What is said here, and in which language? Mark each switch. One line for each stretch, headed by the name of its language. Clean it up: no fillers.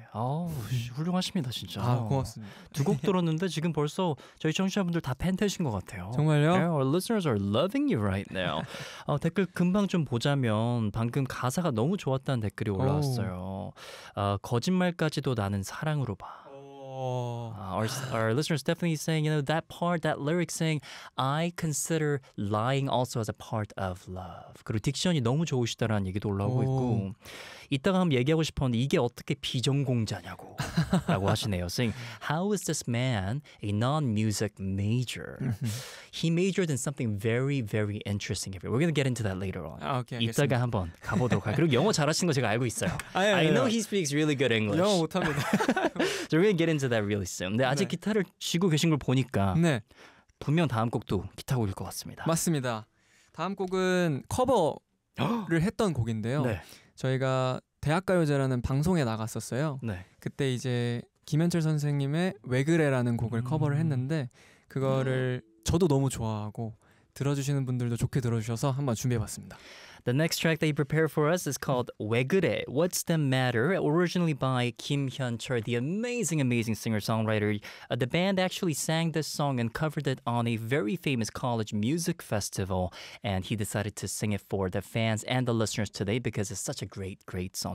Korean: 아우, 훌륭하십니다 진짜. 아 고맙습니다. 두 곡 들었는데 지금 벌써 저희 청취자분들 다 팬 되신 것 같아요. 정말요?
English: Our listeners are loving you right now.
Korean: 댓글 금방 좀 보자면 방금 가사가 너무 좋았다는 댓글이 올라왔어요. 거짓말까지도 나는 사랑으로 봐.
English: Our listeners definitely saying, you know, that part, that lyric saying, I consider lying also as a part of love.
Korean: 그리고 딕션이 너무 좋으시다라는 얘기도 올라오고 있고, 이따가 한번 얘기하고 싶었는데 이게 어떻게 비전공자냐고 라고 하시네요.
English: Saying, how is this man a non-music major? He majored in something very, very interesting. We're going to get into that later on. Okay,
Korean: 이따가 알겠습니다. 한번 가보도록 할게요. 그리고 영어 잘하시는 거 제가 알고 있어요. 아니요.
English: I know he speaks really good English.
Korean: 영어 못합니다.
English: So we're going to get into that really soon.
Korean: 근데 아직 네. 기타를 쥐고 계신 걸 보니까 네. 분명 다음 곡도 기타 곡일 것 같습니다. 맞습니다. 다음 곡은 커버를 했던 곡인데요. 네. 저희가 대학가요제라는 방송에 나갔었어요. 네. 그때 이제 김현철 선생님의 왜 그래라는 곡을 커버를 했는데 그거를 저도 너무 좋아하고 들어주시는 분들도 좋게 들어주셔서 한번 준비해봤습니다.
English: The next track that you prepared for us is called 왜 그래? What's the matter? Originally by Kim Hyun-chul, the amazing, amazing singer-songwriter. The band actually sang this song and covered it on a very famous college music festival. And he decided to sing it for the fans and the listeners today because it's such a great, great song.